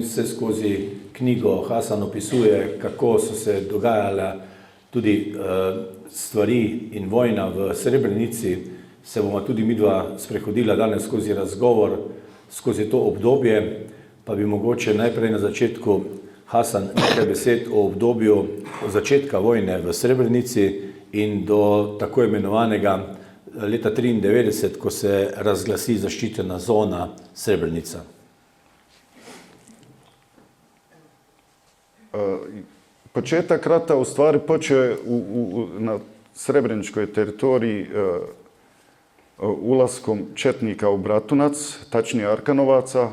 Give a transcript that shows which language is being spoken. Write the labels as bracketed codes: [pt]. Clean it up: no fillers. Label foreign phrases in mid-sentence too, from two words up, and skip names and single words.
[sl] se skozi knjigo Hasan opisuje, kako so se dogajale tudi stvari in vojna v Srebrenici, se bomo tudi midva sprehodila danes skozi razgovor, skozi to obdobje, pa bi mogoče najprej na začetku Hasan nekaj besed o obdobju od začetka vojne v Srebrenici in do tako imenovanega leta 1993, ko se razglasi zaščitena zona Srebrenica. [bs] Početak rata u stvari počeo je na srebreničkoj teritoriji ulaskom četnika u Bratunac, tačnije Arkanovaca.